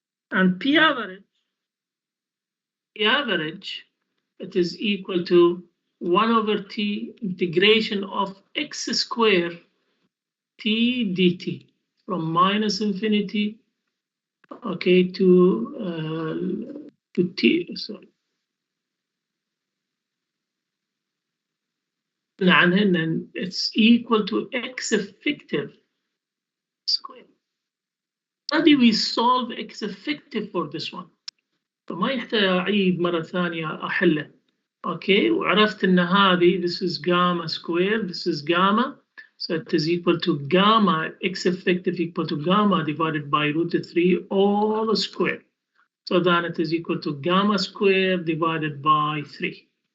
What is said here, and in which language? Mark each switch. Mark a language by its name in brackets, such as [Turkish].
[English] And P average, it is equal to 1 over T integration of x square T dt from minus infinity, okay, to T, sorry. And it's equal to x effective square. How do we solve x effective for this one? [Arabic] فما يحتاج أعيد مرة ثانية أحله. [English] Okay, [Arabic] وعرفت إن هذه [English] this is gamma square, this is gamma, so it is equal to gamma x effective equal to gamma divided by root 3 all square. So then it is equal to gamma square divided by 3.